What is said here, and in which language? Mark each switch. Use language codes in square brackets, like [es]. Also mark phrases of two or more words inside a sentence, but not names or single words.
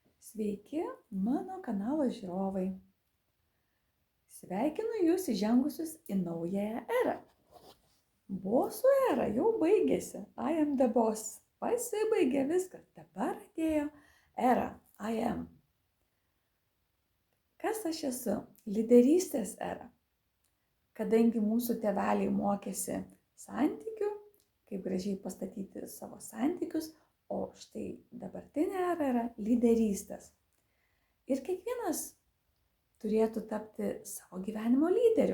[lt] Sveiki, mano kanalo žiūrovai. Sveikinu jūs įžengusius į naująją erą. Bosų era jau baigėsi. [en] I am the boss. [lt] Pasibaigė viskas. Dabar atėjo era. [en] I am. [lt] Kas aš esu? Lyderystės era. Kadangi mūsų tėveliai mokėsi santykių, kaip gražiai pastatyti savo santykius, o štai dabartinė era yra lyderystės. Ir kiekvienas turėtų tapti savo gyvenimo lyderiu.